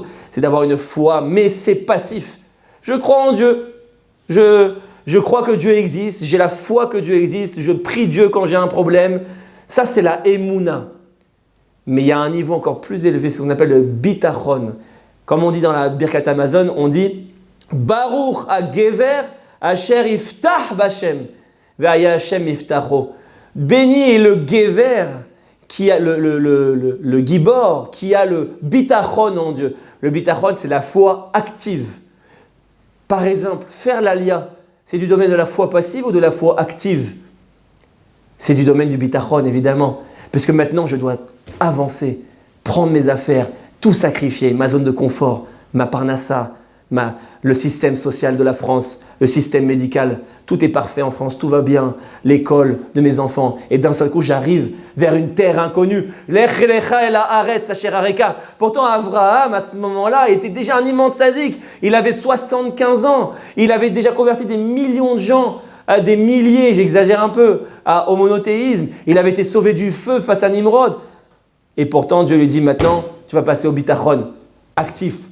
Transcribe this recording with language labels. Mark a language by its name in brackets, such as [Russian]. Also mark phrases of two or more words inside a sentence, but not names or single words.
[French] C'est d'avoir une foi, mais c'est passif. Je crois en Dieu. Je crois que Dieu existe. J'ai la foi que Dieu existe. Je prie Dieu quand j'ai un problème. Ça, c'est la Emouna. Mais il y a un niveau encore plus élevé, c'est ce qu'on appelle le bitachon. Comme on dit dans la Birkat Amazon, on dit [Hebrew] ברוך הגבר אשר יבטח בה' והיה ה' מבטחו. [French] Béni est le gever qui a le gibor, qui a le bitachon en Dieu. Le bitachon, c'est la foi active. Par exemple, faire l'alia, c'est du domaine de la foi passive ou de la foi active? C'est du domaine du bitachon, évidemment. Parce que maintenant, je dois avancer, prendre mes affaires, tout sacrifier, ma zone de confort, ma parnassa, le système social de la France, le système médical. Tout est parfait en France, tout va bien, l'école de mes enfants. Et d'un seul coup, j'arrive vers une terre inconnue. [Hebrew] לך לך אל הארץ אשר אראך. [French] Pourtant, Abraham, à ce moment-là, était déjà un immense sadique. Il avait 75 ans. Il avait déjà converti des millions de gens. Des milliers, j'exagère un peu, au monothéisme. Il avait été sauvé du feu face à Nimrod. Et pourtant, Dieu lui dit maintenant, tu vas passer au bitachon, actif.